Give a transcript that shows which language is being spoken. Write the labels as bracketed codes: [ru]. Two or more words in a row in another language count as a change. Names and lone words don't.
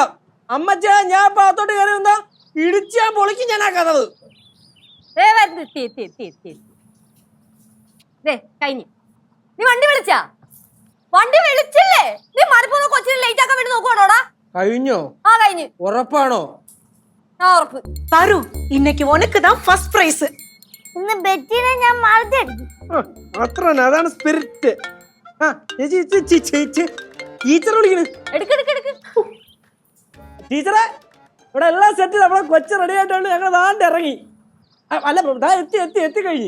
[ml] അമ്മച്ചാ, ഞാൻ പാത്തോട്ട് കയറി വന്നാ ഇടിച്ചാ പൊളിക്ക് ഞാൻ ആക്കാത്തത്. കഴിഞ്ഞു. നീ വണ്ടി വിളിച്ചില്ലേ? നീ മലപ്പുറം കൊച്ചിനെ ലേറ്റ് ആക്കാൻ വേണ്ടി നോക്കുവാണോടാ? കഴിഞ്ഞോ? ആ, കഴിഞ്ഞു. ഉറപ്പാണോ? ഉറപ്പ്. [ta] பாரு, இன்னைக்கு உனக்கு தான் [en] first prize. [ml] ഇന്ന് ബെറ്റിനെ ഞാൻ മറന്നെടുക്കും. അത്ര അതാണ് സ്പിരിറ്റ്. ടീച്ചർ വിളിക്കണ്. എടുക്ക്. ടീച്ചറെ, ഇവിടെ എല്ലാം സെറ്റ്. നമ്മളെ കൊച്ചു റെഡി ആയിട്ടുണ്ട്. ഞങ്ങൾ ദാണ്ട് ഇറങ്ങി. അല്ല, എത്തി കഴിഞ്ഞു.